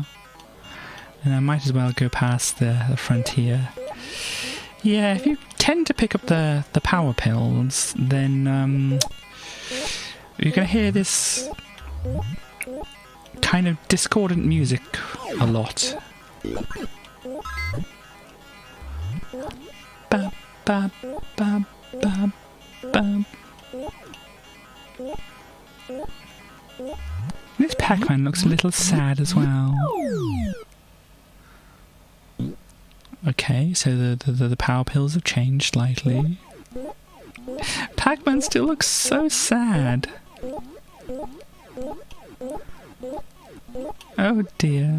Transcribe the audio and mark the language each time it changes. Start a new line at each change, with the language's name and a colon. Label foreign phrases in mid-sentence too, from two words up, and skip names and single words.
English: And I might as well go past the front here. Yeah, if you tend to pick up the power pills, then you're going to hear this kind of discordant music a lot. Ba ba ba ba ba. Pac-Man looks a little sad as well. Okay, so the power pills have changed slightly. Pac-Man still looks so sad. Oh dear.